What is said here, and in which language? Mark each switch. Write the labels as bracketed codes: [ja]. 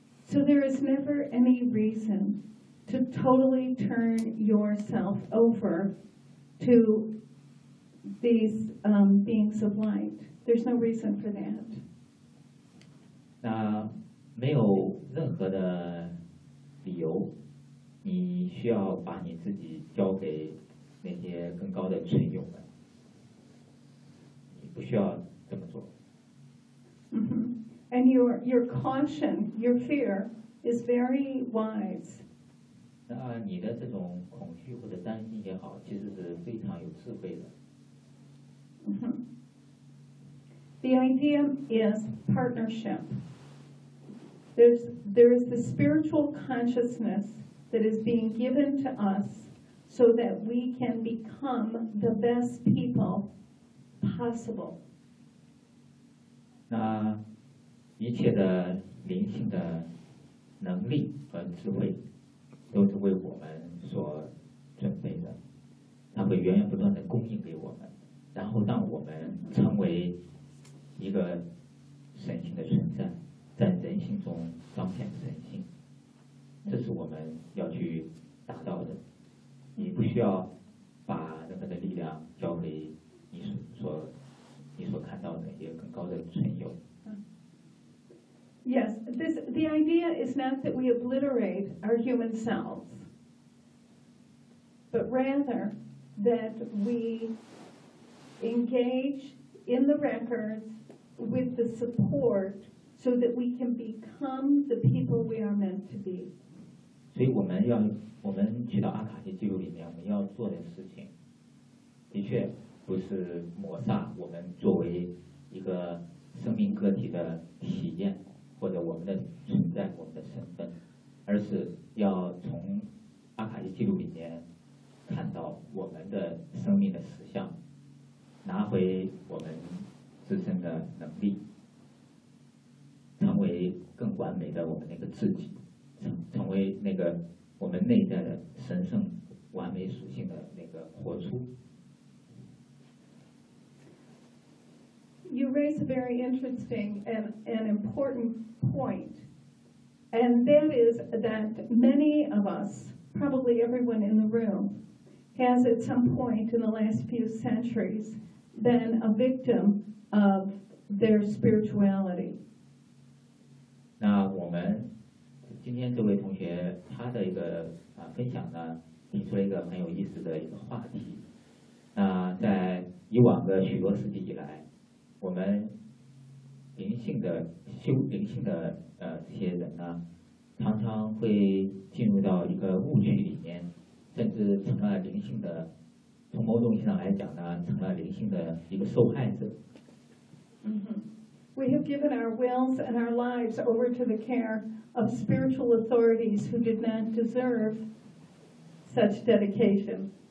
[en] So there is never any reason to totally turn yourself over to these beings of light. There's no reason for that. [zh] 那没有任何的理由，你需要把你自己交给那些更高的存有们。不需要这么做。 Mm-hmm. [en] And your caution, your fear is very wise. [zh] 那你的这种恐惧或者担心也好，其实是非常有智慧的。 [en] The idea is partnership. There is the spiritual consciousness that is being given to us so that we can become the best people. Possible. [zh] 那一切的灵性的能力和智慧都是为我们所准备的，它会源源不断的供应给我们，然后让我们成为一个神性的存在，在人性中彰显神性，这是我们要去达到的。你不需要把任何的力量交给你所看到的那些更高的存有。 [en] Yes, this the idea is extent that we obliterate our human selves, but rather that we engage in the records with the support so that we can become the people we are meant to be. [zh] 所以我们去到阿卡西记录里面，我们要做的事情，的确不是抹杀我们作为一个生命个体的体验或者我们的存在、我们的身份，而是要从阿卡西记录里面看到我们的生命的实相，拿回我们自身的能力，成为更完美的我们那个自己，成为那个我们内在的神圣完美属性的那个活出。 [en] You raise a very interesting and an important point, and that is that many of us, probably everyone in the room, has at some point in the last few centuries been a victim of their spirituality. [zh] 那我们今天这位同学他的一个分享呢，提出了一个很有意思的一个话题。那在以往的许多世纪以来，我们灵性的这些人呢，常常会进入到一个误区里面，甚至成了灵性的，从某种意义上来讲呢，成了灵性的一个受害者。嗯哼。 [en] We have given our wills and our lives over to the care of spiritual authorities who did not deserve such dedication.